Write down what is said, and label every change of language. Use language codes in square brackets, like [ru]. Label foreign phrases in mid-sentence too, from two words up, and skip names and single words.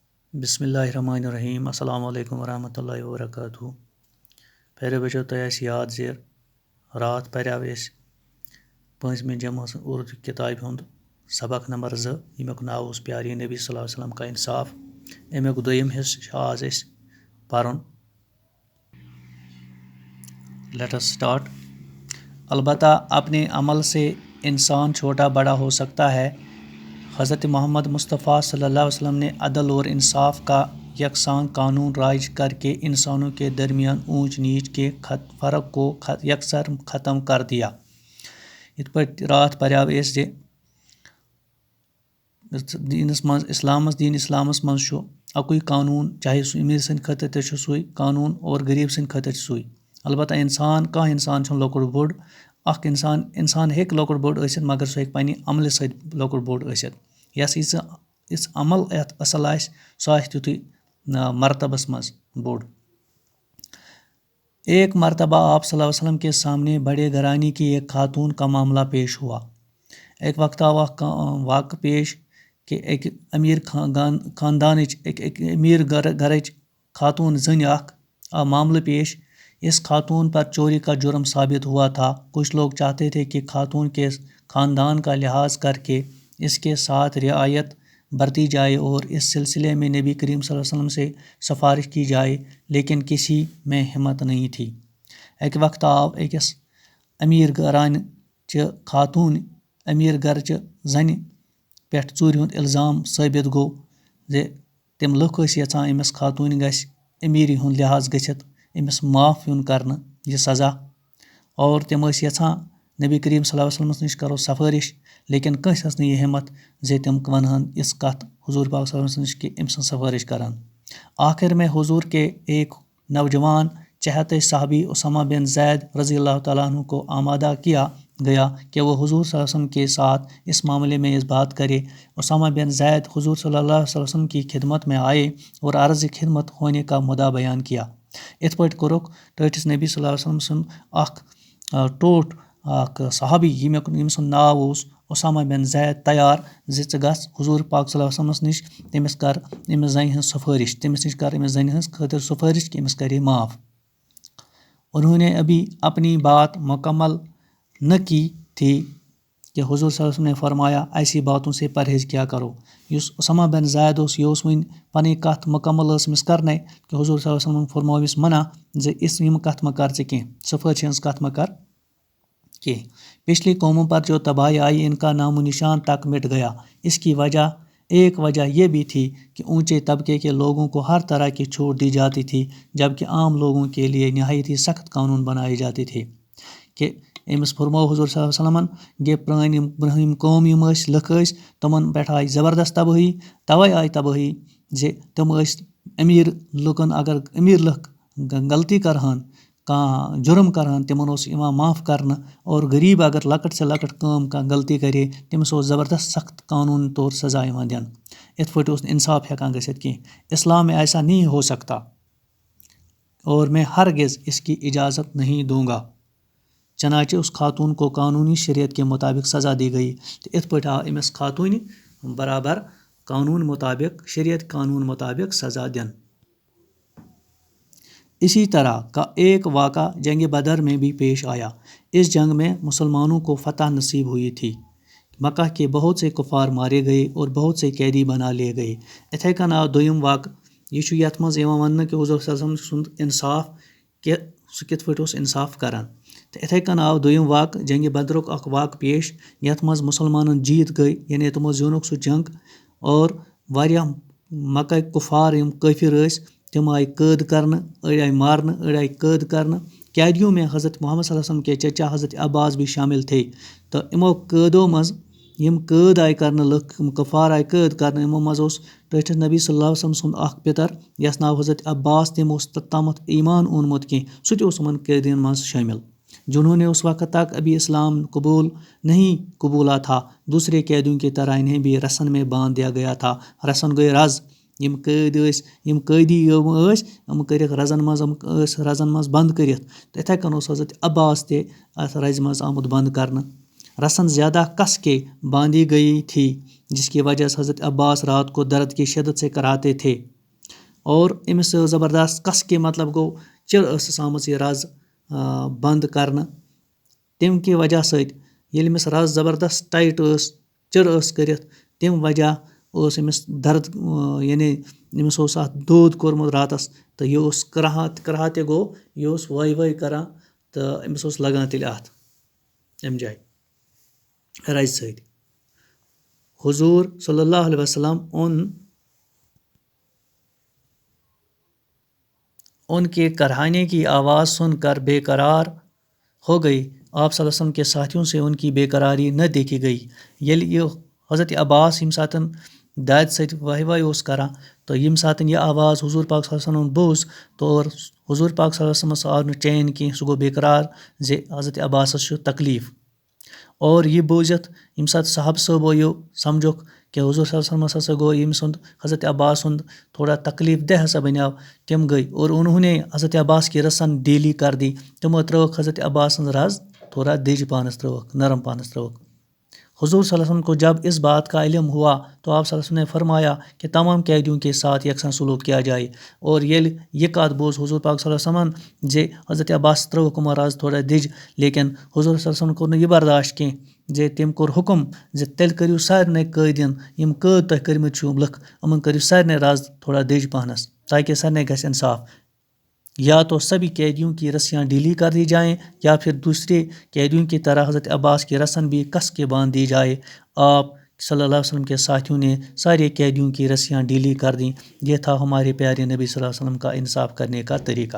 [ar] بسم اللہ الرحمن الرحیم السلام علیکم ورحمۃ اللہ وبرکاتہ [ks] پھر بچو تۄہہِ آسہِ یاد زِ راتھ پریو أسۍ پٲنٛژمہِ جمٲژ اردو کِتابہِ ہُنٛد سبق نمبر 2 ییٚمیُک ناو اوس پیارے نبی صلی اللہ علیہ وسلم کا انصاف امیُک دوٚیِم حصہٕ چھُ آز أسۍ پرُن [en] let us start [ur] البتہ اپنے عمل سے انسان چھوٹا بڑا ہو سکتا ہے حضرت محمد مصطفیٰ صلی اللہ علیہ وسلم نے عدل اور انصاف کا یکساں قانون رائج کر کے انسانوں کے درمیان اونچ نیچ کے فرق کو یکسر ختم کر دیا [ks] یِتھ پٲٹھۍ راتھ پریو أسۍ زِ دیٖنس منٛز دین اسلامس منٛز چھُ اکُے قانوٗن چاہے سُہ أمیٖر سٕنٛدِ خٲطرٕ تہِ چھُ سُے قانوٗن اور غریٖب سٕنٛدِ خٲطرٕ چھُ سُے البتہ کانٛہہ اِنسان چھُنہٕ لۄکُٹ بوٚڑ اکھ اِنسان ہیٚکہِ لۄکُٹ بوٚڑ ٲسِتھ مگر سُہ ہیٚکہِ پننہِ عملہِ سۭتۍ لۄکُٹ بوٚڑ ٲسِتھ یۄس یِژھ عمل یتھ اصل آسہِ سُہ آسہِ تیُتھُے مرتبس منٛز بوٚڑ [ur] ایک مرتبہ آپ صلی اللہ علیہ وسلم کے سامنے بڑے گھرانے کی ایک خاتون کا معاملہ پیش ہوا [ks] ایک وقت آو اکھ واقعہ پیش کہ اکہِ أمیٖر خاندانٕچ أکۍ أمیٖر گرٕچ خاتون زٔنۍ اکھ آو معاملہٕ پیش [ur] اس خاتون پر چوری کا جرم ثابت ہوا تھا کچھ لوگ چاہتے تھے کہ خاتون کے خاندان کا لحاظ کر کے اس کے ساتھ رعایت برتی جائے اور اس سلسلے میں نبی کریم صلی اللہ علیہ وسلم سے سفارش کی جائے لیکن کسی میں ہمت نہیں تھی [ks] اکہِ وقت آو أکِس أمیٖر گھرانچہِ خاتون أمیٖر گرچہِ زنہِ پٮ۪ٹھ ژوٗرِ ہُنٛد الزام ثٲبت گوٚو زِ تِم لُکھ ٲسۍ یژھان أمِس خاتوٗنہِ گژھِ أمیٖری ہُنٛد لحاظ گٔژھِتھ أمِس معاف یُن کرنہٕ یہِ سزا اور تِم ٲسۍ یژھان نبی کریم صلی اللہ علیہ وسلمس نِش کرو سفٲرش لیکن کٲنٛسہِ ٲس نہٕ یہِ ہمت زِ تِم ونہن یِژھ کتھ حضوٗر پاک صلی اللہ علیہ وسلم نِش کہ أمۍ سٕنٛز سفٲرش کرن [ur] آخر میں حضور کے ایک نوجوان چہتے صحابی اسامہ بن زید رضی اللہ تعالیٰ عنہ کو آمادہ کیا گیا کہ وہ حضور صلی اللہ علیہ وسلم کے ساتھ اس معاملے میں اس بات کرے اسامہ بن زید حضور صلی اللہ علیہ وسلم کی خدمت میں آئے اور عرض خدمت ہونے کا مدعا بیان کیا [ks] یِتھ پٲٹھۍ کوٚرُکھ ٹٲٹھِس نبی صلی اللہ علیہ وسلم سُنٛد اکھ ٹوٹھ اکھ صحابی ییٚمۍ سُنٛد ناو اوس اسامہ بن زید تیار زِ ژٕ گژھ حضور پاک صلی اللہ علیہ وسلمس نِش تٔمِس کر أمِس زنہِ ہٕنٛز سفٲرش تٔمِس نِش کر أمِس زنہِ ہٕنٛز خٲطرٕ سفٲرش کہ أمِس کرے معاف [ur] انہوں نے ابھی اپنی بات مکمل نہ کی تھی کہ حضور صلی اللہ علیہ وسلم نے فرمایا ایسی باتوں سے پرہیز کیا کرو [ks] یُس اسامہ بن زید اوس یہِ اوس وۄنۍ پنٕنۍ کتھ مکمل ٲس أمِس کرنے کہ حضور صلی اللہ علیہ وسلم فرمٲو أمِس منع زِ یِم کتھ مہ کر ژٕ کینٛہہ سفٲرشہِ ہٕنٛز کتھ مہ کر کینٛہہ [ur] پچھلی قوموں پر جو تباہی آئی ان کا نام و نشان تک مٹ گیا اس کی ایک وجہ یہ بھی تھی کہ اونچے طبقے کے لوگوں کو ہر طرح کی چھوٹ دی جاتی تھی جبکہ عام لوگوں کے لیے نہایت ہی سخت قانون بنائے جاتے تھے [ks] کہ أمِس فرمو حضور صلی اللہ علیہ وسلمن گے پرٛٲنۍ یِم برٛونٛہِم قوم یِم ٲسۍ لُکھ ٲسۍ تِمن پٮ۪ٹھ آیہِ زبردست تبٲہی توے آیہِ تبٲہی زِ تِم ٲسۍ أمیٖر لُکن اگر أمیٖر لُکھ غلطی کرہن کانٛہہ جُرم کرہن تِمن اوس یِوان معاف کرنہٕ اور غریٖب اگر لۄکٕٹ سے لۄکٕٹ کٲم کانٛہہ غلطی کرے تٔمِس اوس زبردست سخت قانوٗن طور سزا یِوان دِنہٕ یِتھ پٲٹھۍ اوس نہٕ انصاف ہٮ۪کان گٔژھِتھ کینٛہہ [ur] اسلام میں ایسا نہیں ہو سکتا اور میں ہرگز اس کی اجازت نہیں دوں گا چنانچہ اس خاتون کو قانونی شریعت کے مطابق سزا دی گئی تو [ks] یِتھ پٲٹھۍ آو أمِس خاتوٗنہِ برابر قانون مطابق شریعت قانون مطابق سزا دِنہٕ [ur] اسی طرح کا ایک واقعہ جنگ بدر میں بھی پیش آیا اس جنگ میں مسلمانوں کو فتح نصیب ہوئی تھی مکہ کے بہت سے کفار مارے گئے اور بہت سے قیدی بنا لیے گئے [ks] اِتھے کٔنۍ آو دوٚیِم واقعہ یہِ چھُ یتھ منٛز یِوان وننہٕ کہِ حضوٗر صلی اللہ علیہ وسلم سُنٛد انصاف کہِ سُہ کِتھ پٲٹھۍ اوس انصاف کران تہٕ اِتھے کٔنۍ آو دوٚیِم واقعہ جنگہِ بدرُک اکھ واقعہ پیش یتھ منٛز مُسلمانن جیٖت گٔے یعنی تِمو زیوٗنُکھ سُہ جنگ اور واریاہ مکہٕکۍ کُفار یِم کٲفر ٲسۍ تِم آیہِ قٲد کرنہٕ أڑۍ آیہِ مارنہٕ أڑۍ آیہِ قٲد کرنہٕ [ur] قیدیوں میں حضرت محمد صلی اللہ علیہ وسلم کے چچا حضرت عباس بھی شامل تھے [ks] تہٕ یِمو قٲدو منٛز یِم قٲد آیہِ کرنہٕ لُکھ یِم کُفار آیہِ قٲد کرنہٕ یِمو منٛز اوس ٹٲٹھِس نبی صلی اللہ علیہ وسلم سُنٛد اکھ پِتر یس ناو حضرت عباس تٔمۍ اوس توٚتامتھ ایمان اوٚنمُت کینٛہہ سُہ تہِ اوس یِمن قٲدین منٛز شٲمِل [ur] جنہوں نے اس وقت تک ابھی اسلام قبول نہیں قبولا تھا دوسرے قیدیوں کی طرح انہیں بھی رسن میں باندھ دیا گیا تھا [ks] رسن گٔے رز یِم قٲدۍ ٲسۍ یِم قٲدی یِم ٲسۍ یِم کٔرِکھ رزن منٛز یِم ٲسۍ رزن منٛز بنٛد کٔرِتھ تہٕ یِتھے کٔنۍ اوس حضرت عباس تہِ اتھ رزِ منٛز آمُت بنٛد کرنہٕ [ur] رسن زیادہ کس کے باندھی گئی تھی جس کی وجہ سے حضرت عباس رات کو درد کی شدت سے کراتے تھے [ks] اور أمِس زبردست [ur] کس کے [ks] مطلب گوٚو چِر ٲسٕس آمٕژ یہِ رز بنٛد کرنہٕ تمہِ کہِ وجہ سۭتۍ ییٚلہِ أمِس رز زبردست ٹایٹ ٲس چِر ٲس کٔرِتھ تمہِ وجہ اوس أمِس درد یعنی أمِس اوس اَتھ دود کوٚرمُت راتس تہٕ یہِ اوس کرٛاہان تہِ گوٚو یہِ اوس وٲے وٲے کران تہٕ أمِس اوس لگان تیٚلہِ اَتھ اَمہِ جایہِ رزِ سۭتۍ [ur] حضور صلی اللہ علیہ وسلم ان کے کراہنے کی آواز سن کر بے قرار ہو گئی. آپ صلی اللہ علیہ وسلم کے ساتھیوں سے ان کی بے قراری نہ دیکھی گئی. [ks] ییٚلہِ یہِ حضرت عباس ییٚمہِ ساتہٕ دادِ سۭتۍ واے واے اوس کران تہٕ ییٚمہِ ساتہٕ یہِ آواز حضوٗر پاک صلی اللہ علیہ وسلمن بوٗز اور حضوٗر پاک صلی اللہ علیہ وسلمس آو نہٕ چین کینٛہہ سُہ گوٚو بے قرار زِ حضرت عباسس چھُ تکلیٖف. اور یہِ بوٗزِتھ ییٚمہِ ساتہٕ صحابہٕ صٲبو یہِ سمجھوکھ کہ حضوٗر صلی اللہ علیہ وسلمس ہسا گوٚو ییٚمہِ سُنٛد حضرت عباس سُنٛد تھوڑا تکلیٖف دہ ہسا بنیو تِم گٔے [ur] اور انہوں حضرت عباس کی رسن ڈیلی کر دی. [ks] تِمو ترٲوکھ حضرت عباس سٕنٛز رز تھوڑا دٔج پانس ترٲوکھ نرم پانس ترٲوکھ. [ur] حضور صلی اللہ علیہ وسلم کو جب اس بات کا علم ہوا تو آپ صلی اللہ علیہ وسلم نے فرمایا کہ تمام قیدیوں کے ساتھ یکساں سلوک کیا جائے. [ks] اور ییٚلہِ یہِ کتھ بوٗز حضوٗر پاک صلی اللہ علیہ وسلمن زِ حضرت عباس ترٲوکھ یِمو رز تھوڑا دٔج لیکن حضوٗر صلی اللہ علیہ وسلم کوٚر نہٕ یہِ برداشت کینٛہہ زِ تٔمۍ کوٚر حُکم زِ تیٚلہِ کٔرِو سارنٕے قٲدٮ۪ن یِم قٲد تۄہہِ کٔرمٕتۍ چھِو لُکھ یِمن کٔرِو سارنٕے رز تھوڑا دٔج پہنس تاکہ سارنٕے گژھِ انصاف. [ur] یا تو سبھی قیدیوں کی رسیاں ڈھیلی کر دی جائیں یا پھر دوسرے قیدیوں کی طرح حضرت عباس کی رسن بھی کس کے باندھ دی جائے. آپ صلی اللہ علیہ وسلم کے ساتھیوں نے سارے قیدیوں کی رسیاں ڈھیلی کر دیں. یہ تھا ہمارے پیارے نبی صلی اللہ علیہ وسلم کا انصاف کرنے کا طریقہ.